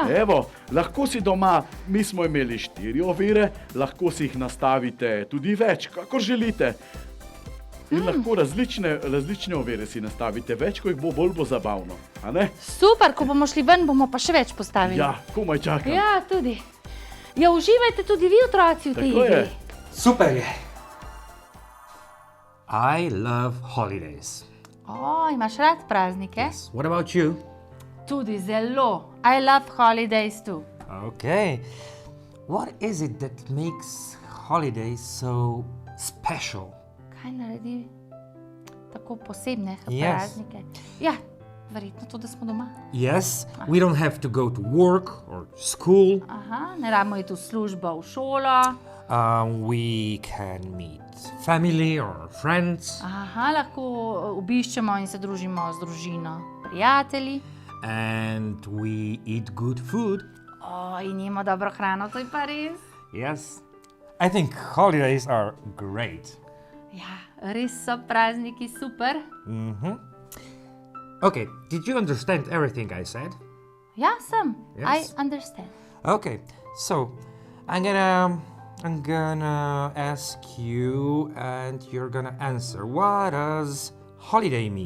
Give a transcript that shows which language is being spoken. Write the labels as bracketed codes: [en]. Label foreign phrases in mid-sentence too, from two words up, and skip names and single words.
[sl] Evo, lahko si doma, mi smo imeli 4 ovire, lahko si jih nastavite tudi več, kakor želite. In lahko različne ovire si nastavite, več, ko jih bo, bolj bo zabavno. A ne? Super, ko bomo šli ven, bomo pa še več postavili. Ja, komaj čakam. Ja, tudi. Ja, uživajte tudi vi, otroci, v tej Tako je. igri. Super je. [en] I love holidays. [sl] O, imaš rad praznike? [en] What about you? [sl] Tudi zelo. [en] I love holidays too. Okay. What is it that makes holidays so special? [sl] Kaj naredi tako posebne [en] Yes. [sl] praznike? Ja, verjetno to, da smo doma. [en] Yes, we don't have to go to work or school. [sl] Aha, ne rabimo iti v službo, v šolo. [en] We can meet family or friends, [sl] Aha, lahko obiščemo in se družimo z družino, prijatelji. [en] and we eat good food. [sl] O, in jemo dobro hrano, to je pa res. [en] Yes. I think holidays are great. [sl] Ja, res so prazniki super. [en] Okay, did you understand everything I said? [sl] Ja, sem. [en] Yes. I understand. Okay, so I'm gonna ask you and you're gonna answer. What does holiday mean?